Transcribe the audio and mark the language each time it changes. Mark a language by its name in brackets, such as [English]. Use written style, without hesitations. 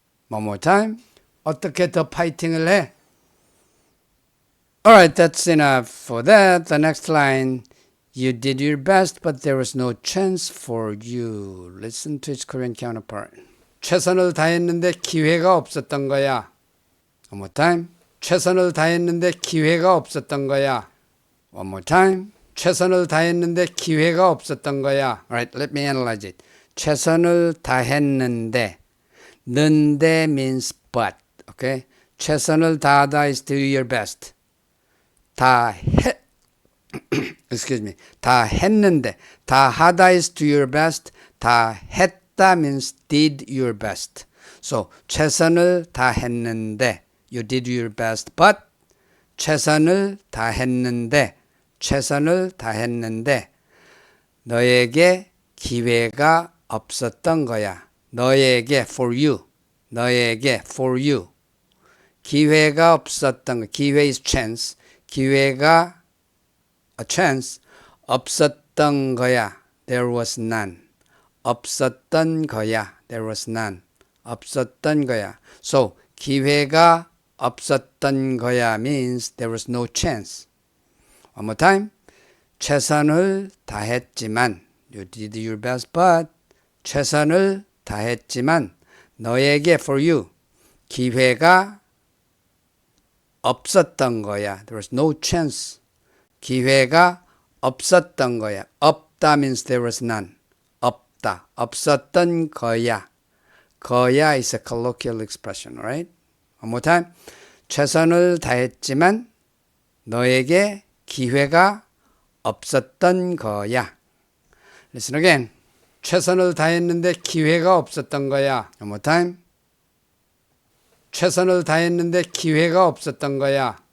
[English] One more time. [Korean] 어떻게 더 파이팅을 해? [English] Alright, that's enough for that. The next line. You did your best, but there was no chance for you. Listen to its Korean counterpart. [Korean] 최선을 다했는데 기회가 없었던 거야. [English] One more time. [Korean] 최선을 다했는데 기회가 없었던 거야. [English] One more time. [Korean] 최선을 다했는데 기회가 없었던 거야. [English] Alright, let me analyze it. [Korean] 최선을 다했는데, [English] 는데 means but, okay? 최선을 다하다 is do your best. excuse me. 다 했는데, 다 하다 is do your best. 다 했다 means did your best. [Korean] So, 최선을 다했는데, [English] you did your best, but [Korean] 최선을 다했는데, 최선을 다했는데 너에게 기회가 없었던 거야. [English] 너에게 for you. 너에게 for you. [Korean] 기회가 없었던 거. [English] 기회 is chance. 기회가 a chance [Korean] 없었던 거야. [English] There was none. [Korean] 없었던 거야. [English] There was none. [Korean] 없었던 거야. [English] So 기회가 없었던 거야 means there was no chance. One more time. [Korean] 최선을 다했지만 [English] you did your best but [Korean] 최선을 다했지만 너에게 [English] for you [Korean] 기회가 없었던 거야. [English] There was no chance. [Korean] 기회가 없었던 거야. [English] 없다 means there was none. [Korean] 없다. 없었던 거야. [English] 거야 is a colloquial expression, right? One more time. [Korean] 최선을 다했지만 너에게 기회가 없었던 거야. [English] Listen again. [Korean] 최선을 다했는데 기회가 없었던 거야. [English] One more time. [Korean] 최선을 다했는데 기회가 없었던 거야.